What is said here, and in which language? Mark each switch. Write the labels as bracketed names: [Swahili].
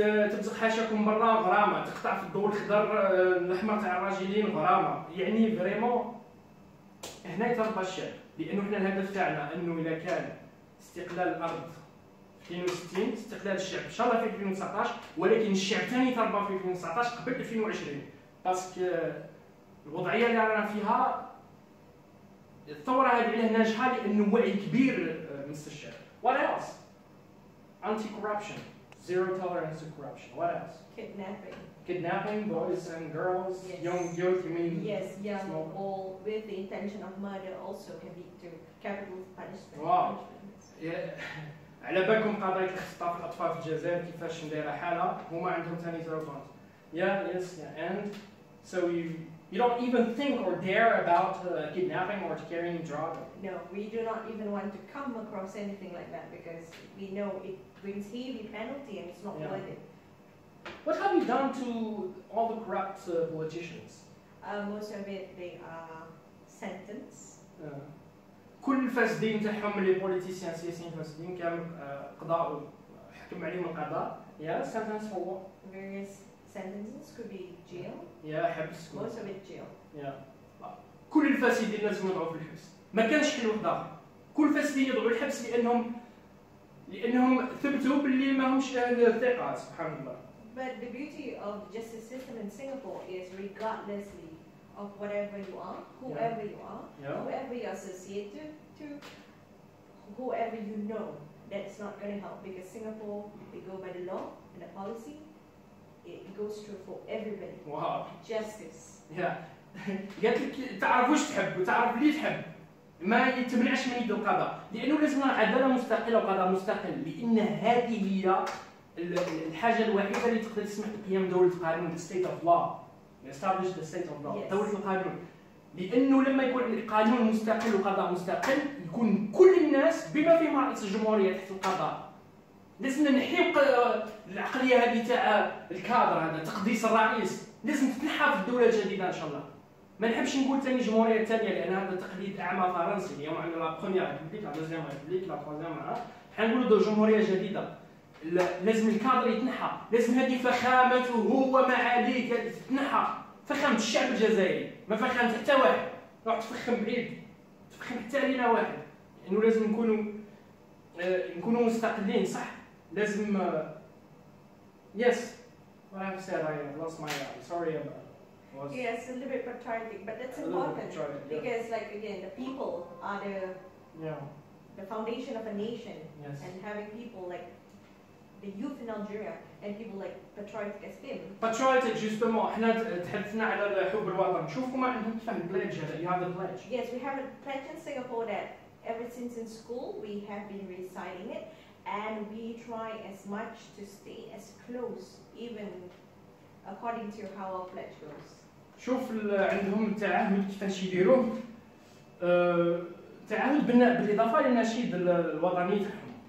[Arabic] تبزق حاشاكم برا غرامة، تقطع في الضوء الخضر الأحمر تاع الراجلين غرامة، يعني فريمون هنا يتربى الشعب، لأنه حنا الهدف تاعنا أنه إذا كان استقلال الأرض في 62 استقلال الشعب ان شاء الله في 2019، ولكن الشعب ثاني يتربى في 2019 قبل 2020 باسكو الوضعيه اللي رانا فيها الثوره هذه علاه ناجحه لانه وعي كبير مس الشعب. [English] What else? Anti-corruption, zero tolerance to corruption. What else? Kidnapping boys and girls, yes. Young youth. You mean? Yes, young, all with the intention of murder also can lead to capital punishment. Wow. Yeah. [Arabic] على بالكم قضايا اختطاف الاطفال في الجزائر كيفاش دايره حاله، هما عندهم ثاني زيرو تولرانس. [English] Yeah, and so you don't even think or dare about kidnapping or carrying drugs. No, we do not even want to come across anything like that because we know it brings heavy penalty and it's not worth it. What have you done to all the corrupt politicians? Most of it they are sentenced. [Arabic] كل الفاسدين تاعهم اللي بوليتيسيان سياسيين فاسدين كامل قضاء حكم عليهم القضاء. [English] Yeah, sentence for what? Various sentences could be jail. Yeah, [Arabic] حبس. [English] Most of it jail. Yeah. [Arabic] كل الفاسدين لازم يضعوا في الحبس. ما كانش حل واحد آخر. كل الفاسدين يضعوا الحبس لأنهم ثبتوا باللي ما همش أهل الثقة سبحان الله. [English] But the beauty of the justice system in Singapore is regardlessly of whatever you are, whoever you are, whoever you associate to, whoever you know. That's not going to help because Singapore, we go by the law and the policy. It goes through for everybody. Wow. Justice. Yeah. [Arabic] قالت لك تعرف واش تحب وتعرف اللي تحب ما يتمنعش من يد القضاء لانه لازم عداله مستقله وقضاء مستقل لان هذه هي الحاجه الوحيده اللي تقدر تسمح بقيام دوله القانون [English] the state of law [Arabic] establish the state of law دوله القانون لانه لما يكون قانون مستقل وقضاء مستقل يكون كل الناس بما فيهم رئيس الجمهوريه تحت القضاء لازم نحيو العقليه هذه تاع الكادر هذا تقديس الرئيس لازم تتنحى في الدوله الجديده ان شاء الله ما نحبش نقول ثاني جمهوريه الثانيه لان هذا تقليد اعمى فرنسي اليوم عندنا لا بروميير ريبوبليك لا دوزيام ريبوبليك لا تروازيام حنقولوا جمهوريه جديده لازم الكادر يتنحى لازم هذه فخامته هو معاليه تتنحى فخامه الشعب الجزائري ما فخامه حتى واحد روح تفخم بعيد تفخم حتى علينا واحد انه لازم نكونوا مستقلين صح لازم [English] yes what I have said I lost my sorry about yes, a little bit patriotic, but that's important because, like again, the people are the foundation of a nation, and having people like the youth in Algeria and people like patriotic as him. Patriotic, justement. [Arabic] احنا تحدثنا على حب الوطن. شوفوا ما عندهم كيف pledge هذا. [English] You have a pledge. Yes, we have a pledge in Singapore that ever since in school we have been reciting it, and we try as much to stay as close, even according to how our pledge goes. [Arabic] شوف عندهم التعهد كيفاش يديروه تعهد بالاضافه للنشيد الوطني تاعهم.